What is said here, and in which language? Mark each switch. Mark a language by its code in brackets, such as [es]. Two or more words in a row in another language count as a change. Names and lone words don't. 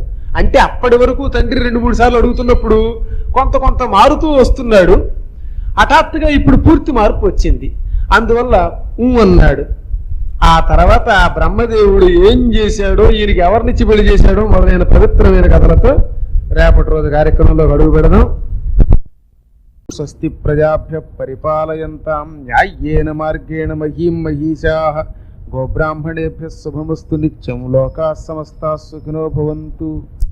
[te] అంటే అప్పటి వరకు తండ్రి 2-3 సార్లు అడుగుతున్నప్పుడు కొంత మారుతూ వస్తున్నాడు. హఠాత్తుగా ఇప్పుడు పూర్తి మార్పు వచ్చింది. అందువల్ల అన్నాడు. ఆ తర్వాత ఆ బ్రహ్మదేవుడు ఏం చేశాడో, ఈయనకి ఎవరినిచ్చి పెళ్లి చేశాడో మొదలైన పవిత్రమైన కథలతో రేపటి రోజు కార్యక్రమంలో అడుగు పెడదాం. [sa] స్వస్తి ప్రజాభ్య పరిపాలయంతాం న్యాయేన మార్గేణ మహీం మహీషాః గోబ్రాహ్మణేభ్యः శుభమస్తు నిత్యం. లోకాః సమస్తాః సుఖినో భవంతు.